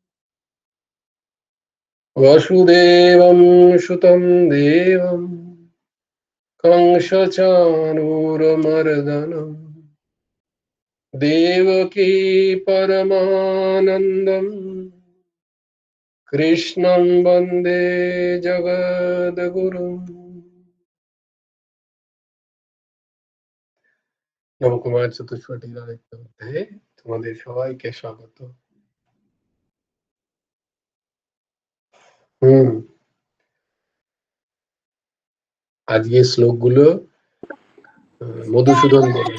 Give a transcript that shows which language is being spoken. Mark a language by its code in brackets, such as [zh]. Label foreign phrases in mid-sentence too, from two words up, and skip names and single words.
[sa] वसुदेवं सुतं देवं कंसचाणूरमर्दनम् देवकी परमानन्दम् कृष्णं वन्दे जगद्गुरुम्। [bn] নবকুমার চতুষ্পদীর আরেকটা অধ্যায়ে তোমাদের সবাইকে স্বাগত। আজকে শ্লোকগুলো মধুসূদন বলে।